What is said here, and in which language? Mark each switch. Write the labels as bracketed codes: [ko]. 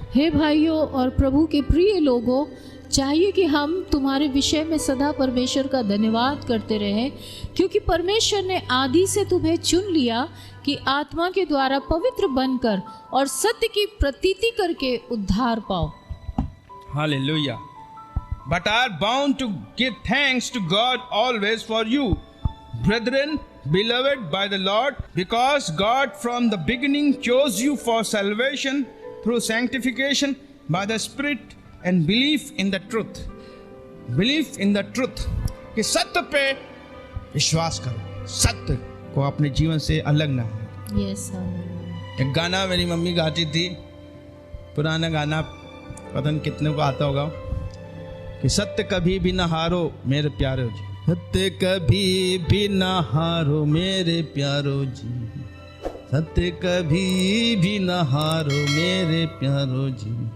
[hi] हे भाइयों और प्रभु के प्रिय लोगों, चाहिए कि हम तुम्हारे विषय में सदा परमेश्वर का धन्यवाद करते रहें, क्योंकि परमेश्वर ने आदि से तुम्हें चुन लिया कि आत्मा के द्वारा पवित्र बनकर और सत्य की प्रतीति करके उद्धार पाओ। Hallelujah. [en] But are bound to give thanks to God always for you, brethren, beloved by the Lord, because God from the beginning chose you for salvation through sanctification by the Spirit and belief in the truth. Belief in the truth. [hi] कि सत्य पे विश्वास करो, सत्य को अपने जीवन से अलग ना हो। [en] Yes, [hi] एक गाना मेरी मम्मी गाती थी, पुराना गाना, पता नहीं कितने को आता होगा, कि सत्य कभी भी न हारो मेरे प्यारो जी, सत्य कभी भी न हारो मेरे प्यारो जी, सत्य कभी भी न हारो मेरे प्यारो जी।